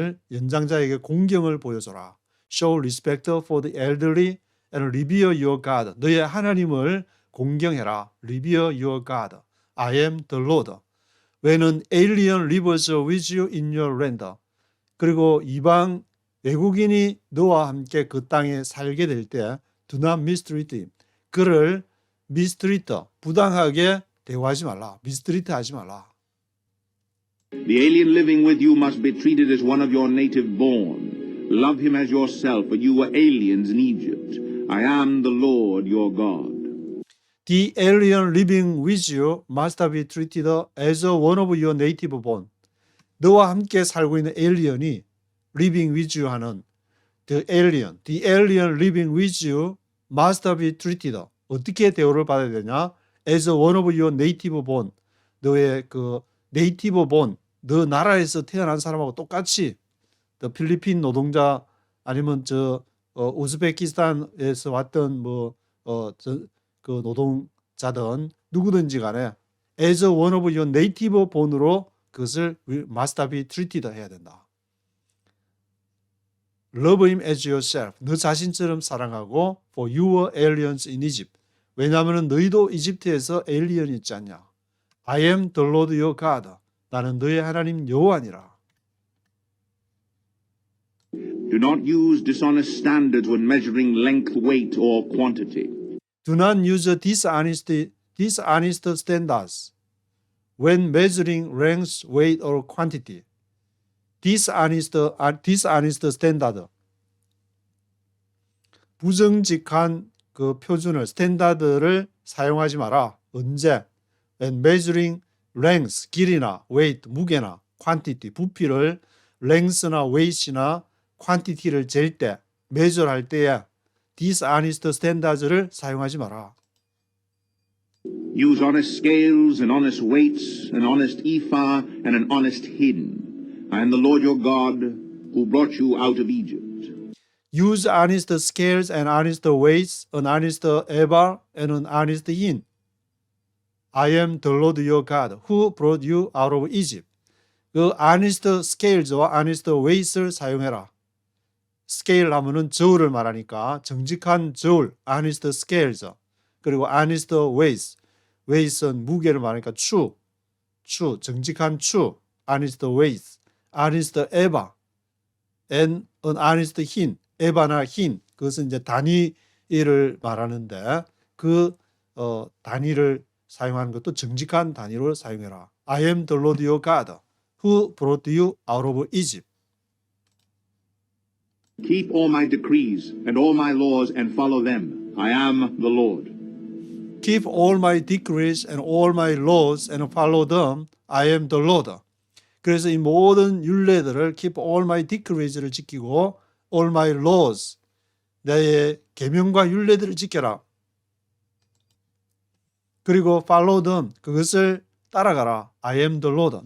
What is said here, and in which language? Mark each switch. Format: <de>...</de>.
<ko>연장자에게 공경을 보여줘라.</ko> <en>Show respect for the elderly and revere your God.</en> <ko>너의 하나님을 공경해라.</ko> <en>Revere your God. I am the Lord. When an alien lives with you in your land.</en> <ko>그리고 이방 외국인이 너와 함께 그 땅에 살게 될 때</ko> <en>do not mistreat him.</en> <ko>그를 mistreat, 부당하게 대우하지 말라. mistreat 하지 말라.</ko> <en>The alien living with you must be treated as one of your native born. Love him as yourself, for you were aliens in Egypt. I am the Lord your God. The alien living with you must be treated as one of your native born.</en> <ko>너와 함께 살고 있는 에일리언이</ko> <en>living with you 하는 the alien living with you must be treated.</en> <ko>어떻게 대우를 받아야 되냐?</ko> <en>As one of your native born.</en> <ko>너의 그 네이티브 본, 너 나라에서 태어난 사람하고 똑같이 필리핀 노동자 아니면 우즈베키스탄에서 왔던 그 노동자든 누구든지 간에</ko> <en>as one of your native born</en> <ko>으로 그것을</ko> <en>must be treated</en> <ko>해야 된다.</ko> <en>Love him as yourself.</en> <ko>너 자신처럼 사랑하고</ko> <en>for you were aliens in Egypt.</en> <ko>왜냐하면 너희도 이집트에서 에일리언이 있지 않냐.</ko> <en>I am the Lord your God.</en> <ko>나는 너의 하나님 여호와니라.</ko> <en>Do not use dishonest standards when measuring length, weight, or quantity. Do not use dishonest standards when measuring length, weight, or quantity. dishonest standard.</en> <ko>부정직한 그 표준을, 스탠다드를 사용하지 마라. 언제?</ko> <en>When measuring length,</en> <ko>길이나 weight, 무게나 quantity, 부피를 length나 weight이나 quantity를 잴 때, measure 할 때에 dishonest standards를 사용하지 마라.</ko> <en>Use honest scales and honest weights, an honest ephah and an honest hin. I am the Lord your God who brought you out of Egypt. Use honest scales and honest weights, an honest ephah and an honest hin. I am the Lord your God who brought you out of Egypt. 그 honest scales와 honest weights를</en> <ko>사용해라. scale 하면은 저울을 말하니까 정직한 저울, honest scales. 그리고 honest weights, weights는 무게를 말하니까 추, 정직한 추, honest weights,</ko> <en>honest ephah, and an honest hin,</en> <ko>에바나 hin, 그것은 이제 단위를 말하는데 그 단위를 사용하는 것도 정직한 단위로 사용해라.</ko> <en>I am the Lord your God. who brought you out of Egypt. Keep all my decrees and all my laws and follow them. I am the Lord. Keep all my decrees and all my laws and follow them. I am the Lord.</en> <ko>그래서 이 모든 율례들을</ko> <en>keep all my decrees</en> <ko>를 지키고</ko> <en>all my laws,</en> <ko>내 계명과 율례들을 지켜라. 그리고</ko> <en>follow them,</en> <ko>그것을 따라가라.</ko> <en>I am the Lord.</en>